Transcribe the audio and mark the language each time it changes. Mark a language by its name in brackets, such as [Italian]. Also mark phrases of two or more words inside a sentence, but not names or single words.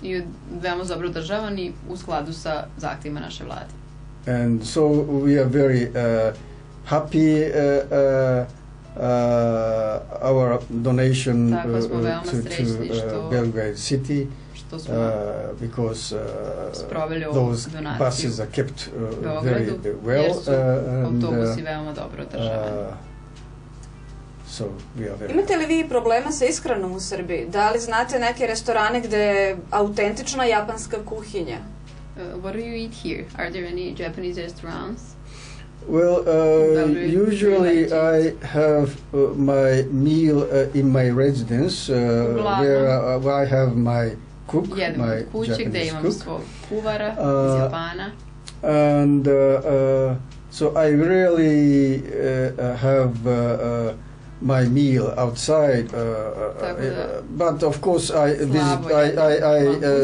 [English] And so we are very happy our donation to Belgrade city, because those buses are kept very well, and so we are very... [Serbian] Imate li vi problema sa ishranom u Srbiji? Da li znate neke restorane gde je autentična japanska kuhinja? [English] What do you eat here? Are there any Japanese restaurants? Well, usually I have my meal in my residence, where I have my cook, my Japanese cook, and so I rarely have my meal outside, but of course I visit.